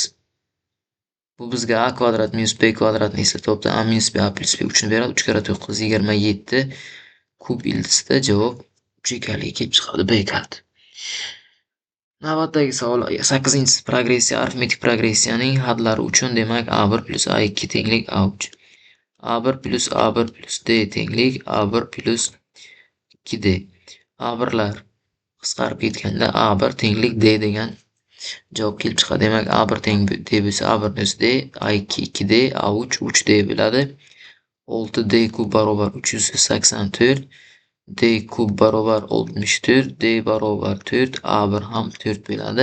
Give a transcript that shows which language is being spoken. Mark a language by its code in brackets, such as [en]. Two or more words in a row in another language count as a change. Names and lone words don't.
[uz] Bu bizga a kvadrat minus b kvadratni eslatibdi. A minus b, a plus b 3 ni beradi. 3 kara 9 27. Ko'p ildizda javob 3 ekanligi kelib chiqadi. B kaliti. Navbatdagi savol 8-si progressiya, arifmetik progressiyaning hadlari uchun demak A1 plus A2 tenglik A3. A1 plus A1 plus D tenglik A1 plus 2D. A1lar qisqarib ketganda A1 tenglik D degan javob kelib chiqadi. Demak, A1 teng D bo'lsa A1 o'zi D, A2 2D, A3 3D bo'ladi. 6D kub barobar 384, D kub barobar 64, D barobar 4, A1 ham 4 bo'ladi.